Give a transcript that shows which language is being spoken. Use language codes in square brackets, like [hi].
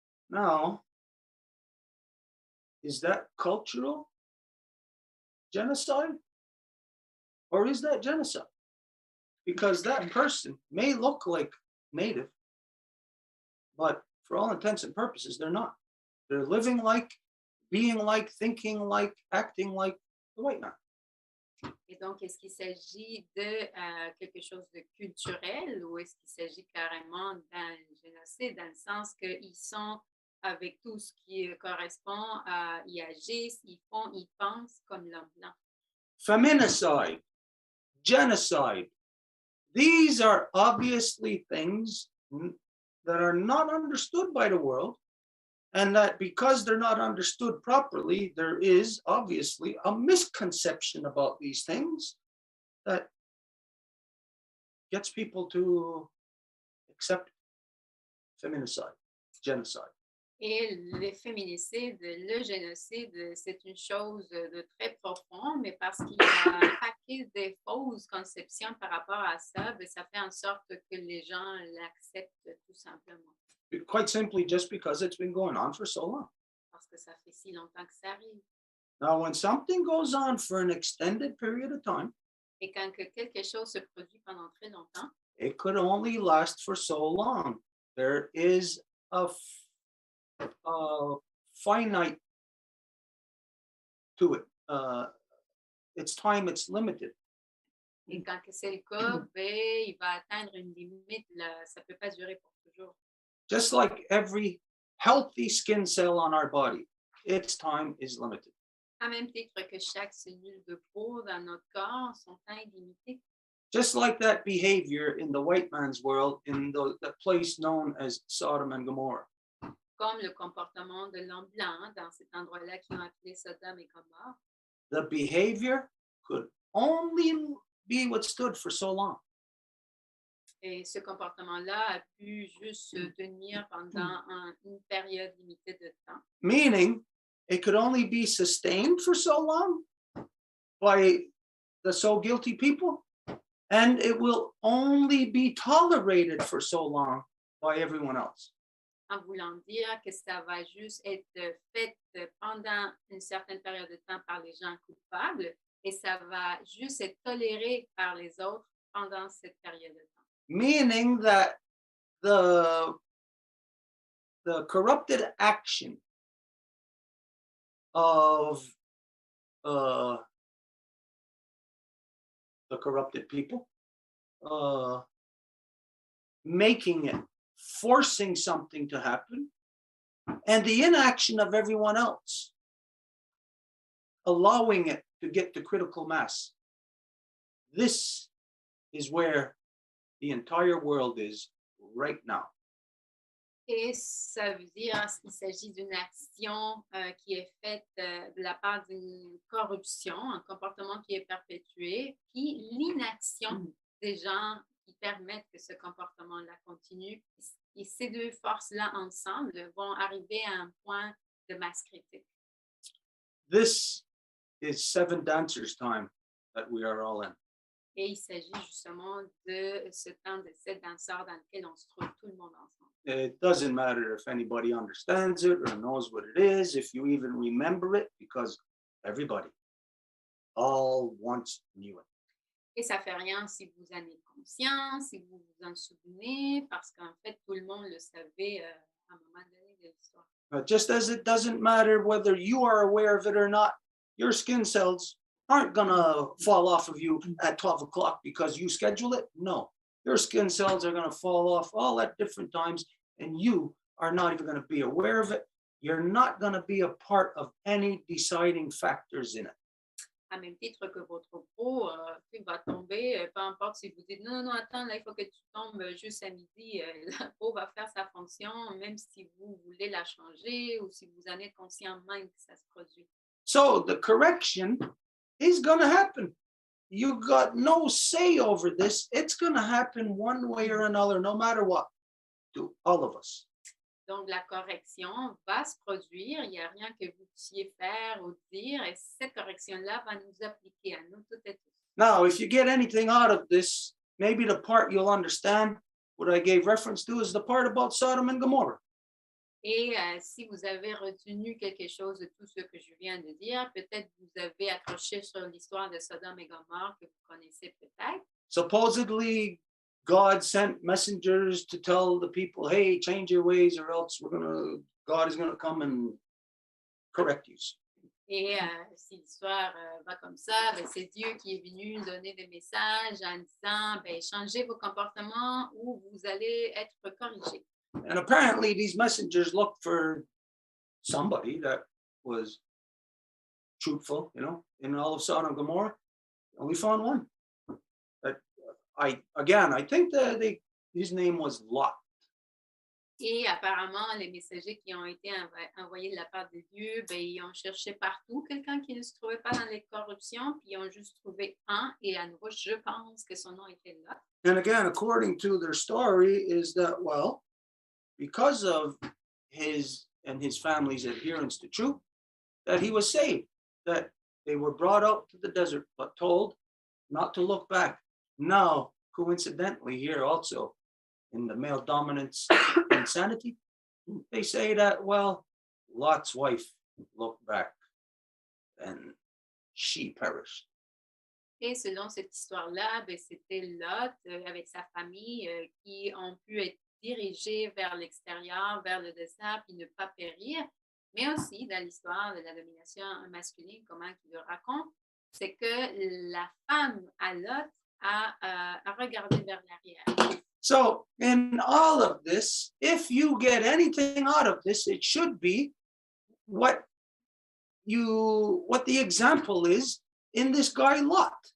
[en] Now, is that cultural genocide? Or is that genocide? Because that person may look like native, but for all intents and purposes, they're not. They're living like, being like, thinking like, acting like the white man. [fr] Et donc, est-ce qu'il s'agit de quelque chose de culturel ou est-ce qu'il s'agit carrément d'un génocide dans le sens qu'ils sont avec tout ce qui correspond à, ils agissent, ils font, ils pensent comme l'homme blanc. [en] Feminicide, genocide, these are obviously things that are not understood by the world And that because they're not understood properly, there is obviously a misconception about these things that gets people to accept feminicide, genocide. [fr] Et le féminicide, le génocide, c'est une chose de très profond, mais parce qu'il y a un paquet de fausses conceptions par rapport à ça, ben, ça fait en sorte que les gens l'acceptent tout simplement. [en] Quite simply, just because it's been going on for so long. [fr] Parce que ça fait si longtemps que ça arrive. [en] Now, when something goes on for an extended period of time, [fr] Et quand que quelque chose se produit pendant très longtemps, [en] it could only last for so long. There is a finite to it. Its time, it's limited. [fr] et quand que c'est le cas, ben, il va atteindre une limite, là, ça ne peut pas durer pour toujours. [en] Just like every healthy skin cell on our body, its time is limited. [fr] À même titre que chaque cellule de peau dans notre corps, son temps est limité. [en] Just like that behavior in the white man's world in the place known as Sodom and Gomorrah. [fr] Comme le comportement de l'homme blanc dans cet endroit-là qui ont appelé Sodome et Gomorrah. [en] The behavior could only be withstood for so long. [fr] Et ce comportement-là a pu juste se tenir pendant une période limitée de temps. [en] Meaning, it could only be sustained for so long by the so guilty people, and it will only be tolerated for so long by everyone else. [fr] En voulant dire que ça va juste être fait pendant une certaine période de temps par les gens coupables et ça va juste être toléré par les autres pendant cette période de temps. [en] Meaning that the corrupted action of the corrupted people, making it, forcing something to happen, and the inaction of everyone else, allowing it to get to critical mass. This is where the entire world is right now. [fr] Et ça veut dire qu'il s'agit d'une action qui est faite de la part d'une corruption, un comportement qui est perpétué, puis l'inaction des gens qui permettent que ce comportement-là continue. Et ces deux forces-là ensemble vont arriver à un point de masse critique. [en] This is seven dancers' time that we are all in. [fr] Et il s'agit justement de ce temps de 7 danseurs dans lequel on se trouve tout le monde ensemble. [en] It doesn't matter if anybody understands it or knows what it is, if you even remember it, because everybody all once knew it. [fr] Et ça fait rien si vous en êtes conscient, si vous vous en souvenez, parce qu'en fait, tout le monde le savait à un moment donné de l'histoire. [en] Just as it doesn't matter whether you are aware of it or not, your skin cells aren't gonna fall off of you at 12 o'clock because you schedule it. No, your skin cells are gonna fall off all at different times, and you are not even gonna be aware of it. You're not gonna be a part of any deciding factors in it. [fr] À même titre que votre peau va tomber, peu importe si vous dites non, attends, là, il faut que tu tombes juste à midi, la peau va faire sa fonction, même si vous voulez la changer ou si vous en êtes conscient même que ça se produit. [en] So the correction is going to happen. You got no say over this. It's going to happen one way or another, no matter what, to all of us. [fr] Donc, la correction va se produire. Il n'y a rien que vous puissiez faire ou dire. Et cette correction-là va nous appliquer à nous toutes et tous. [en] Now, if you get anything out of this, maybe the part you'll understand, what I gave reference to, is the part about Sodom and Gomorrah. [fr] Et si vous avez retenu quelque chose de tout ce que je viens de dire, peut-être vous avez accroché sur l'histoire de Sodome et Gomorrah que vous connaissez peut-être. [en] Supposedly, God sent messengers to tell the people, hey, change your ways or else God is gonna come and correct you. [fr] Et si l'histoire va comme ça, ben, c'est Dieu qui est venu donner des messages en disant, ben, changez vos comportements ou vous allez être corrigés. [en] And apparently these messengers looked for somebody that was truthful, in all of Sodom and Gomorrah. Only found one. I think his name was Lot. [fr] Et apparemment, les messagers qui ont été envoyés de la part de Dieu, ben, ils ont cherché partout quelqu'un qui ne se trouvait pas dans les corruptions, puis ils ont juste trouvé un, et à nouveau, je pense que son nom était là. [en] And again, according to their story, is that, well, because of his and his family's adherence to truth, that he was saved, that they were brought out to the desert, but told not to look back. Now, coincidentally, here also, in the male dominance insanity, they say that, well, Lot's wife looked back and she perished. [fr] Et selon cette histoire-là, ben, c'était Lot avec sa famille qui ont pu être dirigés vers l'extérieur, vers le désert, puis ne pas périr. Mais aussi, dans l'histoire de la domination masculine, comment il le raconte, c'est que la femme à Lot a regardé vers l'arrière. [en] So, in all of this, if you get anything out of this, it should be what the example is in this guy Lot.